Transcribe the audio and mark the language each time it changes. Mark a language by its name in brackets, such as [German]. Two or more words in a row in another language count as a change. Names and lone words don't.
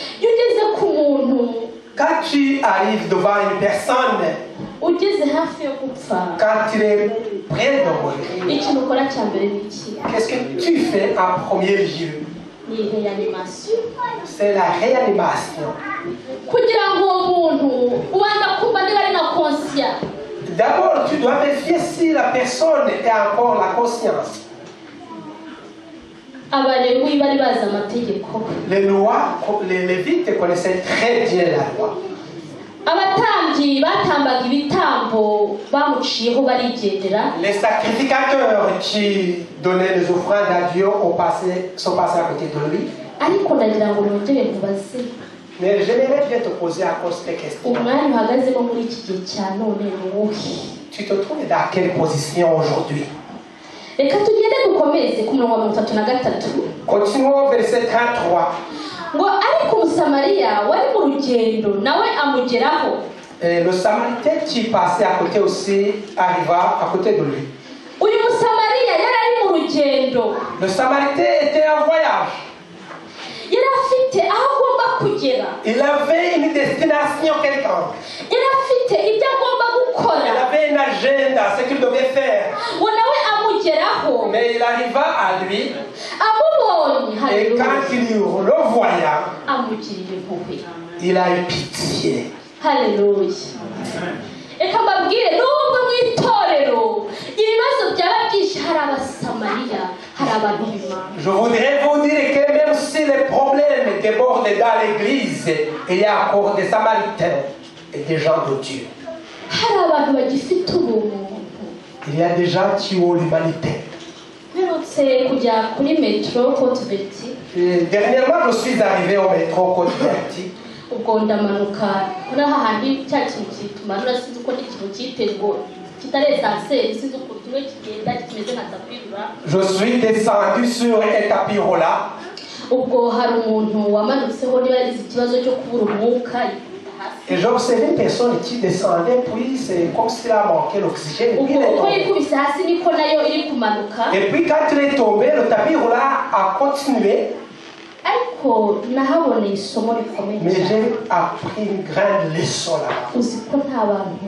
[French] Quand tu arrives devant une personne, quand il est près de mourir, qu'est-ce que tu fais en premier lieu? C'est la réanimation. D'abord, tu dois vérifier si la personne a encore la conscience. [Kinyarwanda] Abalewi bari bazi amategeko. [French] Les Lévites connaissaient très bien la loi. [Kinyarwanda] Abatambyi batambaga ibitambo bamuciyeho barigendera. [French] Les sacrificateurs qui donnaient les offrandes à Dieu sont passés à côté de lui. [Kinyarwanda] Ariko ndagira ngo nongere nkubaze. [French] Mais j'aimerais bien te poser encore cette question. [Kinyarwanda] Umwanya uhagazemo muri iki gihe cya none ni uwuhe? [French] Tu te trouves dans quelle position aujourd'hui? [Kinyarwanda] Reka tugende dukomeze ku murongo wa 33. [French] Continuons verset 33. [Kinyarwanda] Ngo ariko umusamariya wari mu rugendo nawe amugeraho. [French] Le Samaritain qui passait à côté aussi arriva à côté de lui. [Kinyarwanda] Uyu musamariya yari ari mu rugendo. [French] Le Samaritain était en voyage. [Kinyarwanda] Yari afite aho agomba kugera. [French] Il avait une destination quelconque. [Kinyarwanda] Yari afite ibyo agomba gukora. [French] Il avait une agenda, ce qu'il devait faire. [Kinyarwanda] Ngo nawe amugeraho. [French] Mais il arriva à lui. [Kinyarwanda] Amubonye. [French] Et quand il le voya, [Kinyarwanda] amugirira impuhwe. [French] Il a eu pitié. [Kinyarwanda] Haleluya. Eka mbabwire nubwo mu itorero ibibazo byaba byinshi hari abasamariya hari abantu b'Imana. [French] Je voudrais vous dire que même si les problèmes débordent dans l'église, il y a encore des Samaritains et des gens de Dieu. [Kinyarwanda] Hari abantu bagifite ubumuntu. [French] Il y a des gens qui ont l'humanité. [Kinyarwanda] Mperutse kujya kuri metro Côte-Verti. [French] Dernièrement, je suis arrivé au métro Côte-Verti. [Kinyarwanda] Ubwo ndamanuka kuri hahandi cya kintu kitumanura sinzi uko n'ikintu cyitego kitari esanseri sinzi uko kimwe kigenda kimeze nka tapirura. [French] Je suis descendu sur un tapis roulant. [Kinyarwanda] Ubwo hari umuntu wamanutseho niba yagize ikibazo cyo kubura umwuka. [French] Et j'ai observé une personne qui descendait, puis c'est comme s'il a manqué l'oxygène. Et puis quand il est tombé, le tapis roulant a continué. Mais j'ai appris une grande leçon là-bas.